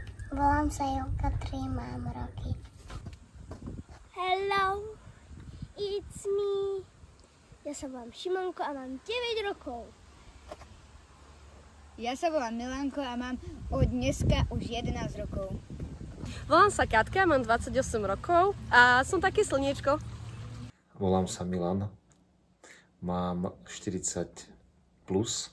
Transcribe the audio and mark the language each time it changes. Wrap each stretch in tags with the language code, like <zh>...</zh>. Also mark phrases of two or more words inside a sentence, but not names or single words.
<sk>Volám sa Julka, 3 mám roky.</sk> <en>Hello, it's me.</en> <sk>Ja sa volám Šimonko a mám 9 rokov. Ja sa volám Milanko a mám od dneska už 11 rokov. Volám sa Katka, mám 28 rokov a som také slniečko. Volám sa Milan, mám 40 plus.</sk>